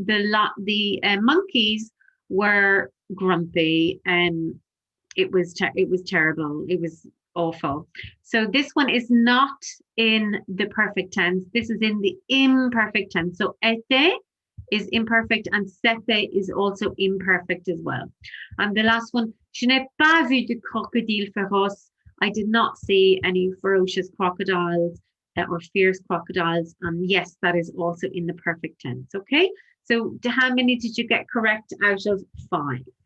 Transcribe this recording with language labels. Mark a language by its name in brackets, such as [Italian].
[English] The monkeys were grumpy. It was terrible. It was awful. So this one is not in the perfect tense. This is in the imperfect tense. So était is imperfect and c'était is also imperfect as well. And the last one, [French] je n'ai pas vu de crocodile féroce. [English] I did not see any ferocious crocodiles or fierce crocodiles. And yes, that is also in the perfect tense. Okay. So how many did you get correct out of 5?